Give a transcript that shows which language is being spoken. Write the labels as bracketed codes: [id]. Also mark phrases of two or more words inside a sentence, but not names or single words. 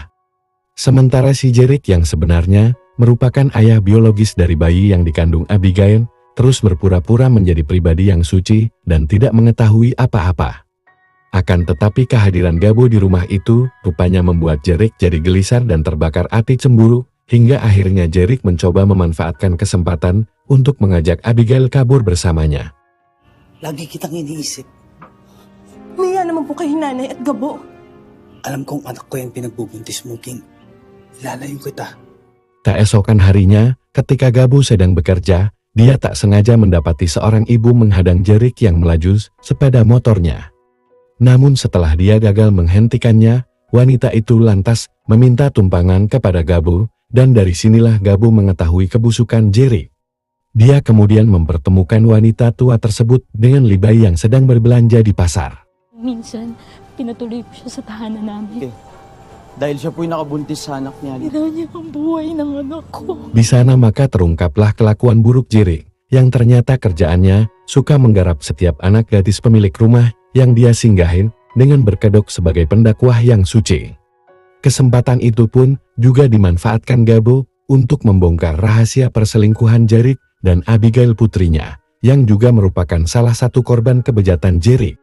[id] Sementara si Jerick yang sebenarnya merupakan ayah biologis dari bayi yang dikandung Abigail, terus berpura-pura menjadi pribadi yang suci dan tidak mengetahui apa-apa. Akan tetapi kehadiran Gabo di rumah itu rupanya membuat Jerick jadi gelisar dan terbakar api cemburu, hingga akhirnya Jerick mencoba memanfaatkan kesempatan untuk mengajak Abigail kabur bersamanya. [tl] Lagi kitang iniisip. Maya naman po kay Nanay at Gabo. Alam kong anak ko yung pinagbubuntis mo, King. Ilalayo kita. [id] Keesokan harinya, ketika Gabo sedang bekerja, dia tak sengaja mendapati seorang ibu menghadang Jerick yang melaju sepeda motornya. Namun setelah dia gagal menghentikannya, wanita itu lantas meminta tumpangan kepada Gabo, dan dari sinilah Gabo mengetahui kebusukan Jerick. Dia kemudian mempertemukan wanita tua tersebut dengan Libay yang sedang berbelanja di pasar. [tl] Minsan, pinatuloy ko siya sa tahanan namin. Dahil siya po'y nakabuntis sa anak niya. Ginawa niya ang buhay ng anak ko. [id] Di sana maka terungkaplah kelakuan buruk Jerick, yang ternyata kerjaannya suka menggarap setiap anak gadis pemilik rumah yang dia singgahin dengan berkedok sebagai pendakwah yang suci. Kesempatan itu pun juga dimanfaatkan Gabo untuk membongkar rahasia perselingkuhan Jerick dan Abigail putrinya, yang juga merupakan salah satu korban kebejatan Jerick.